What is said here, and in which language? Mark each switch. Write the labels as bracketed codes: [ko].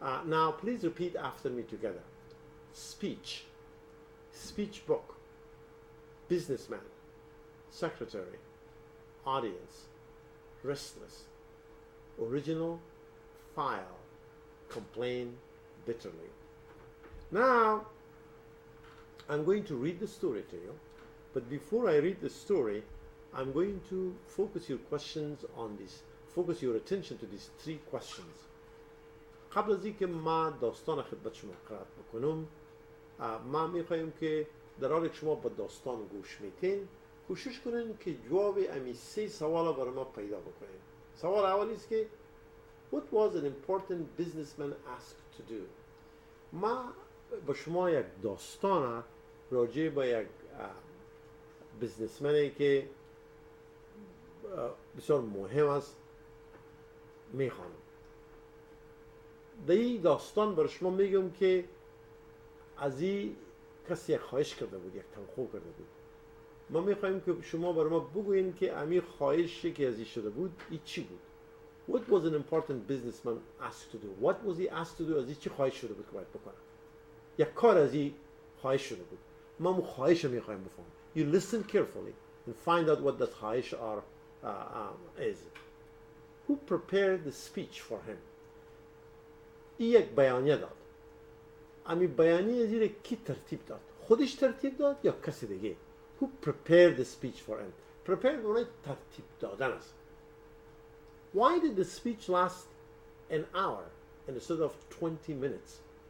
[en] Now please repeat after me together. Speech, speech book, businessman, secretary, audience, restless, original, file, complain bitterly. Now, I'm going to read the story to you, but before I read the story, I'm going to focus your questions on this, focus your attention to these three questions. [fa] قبل از اینکه ما داستان خدمت شما قرائت بکنم، ما میخوایم که در حالی که شما به داستان گوش میتین کوشش کنین که جواب امی سه سوال برای ما پیدا بکنین. سوال اولی است که [en] What was an important businessman asked to do؟ [fa] ما به شما یک داستان راجع به یک بیزنسمنی که بسیار مهم است میخوانم. در این داستان برای شما میگم که از این کسی یک خواهش کرده بود، یک تنخواه کرده بود. ما میخوایم که شما برای ما بگوین که امی خواهشی که از این شده بود این چی بود. [en] What was an important businessman asked to do? What was he asked to do? [fa] از این چی خواهش شده بود که باید بکنه؟ یک کار از این خواهش شده بود. ما مو خواهش رو میخوایم بفهم. [en] You listen carefully and find out what that [fa] خواهش [en] is. Who prepared the speech for him? [fa] این یک بیانیه داد. امی بیانیه زیر کی ترتیب داد؟ خودش ترتیب داد یا کسی دیگه؟ [en] Who prepared the speech for him? [fa] Prepared معنی ترتیب دادن است. [en] Why did the speech last an hour instead of 20 minutes?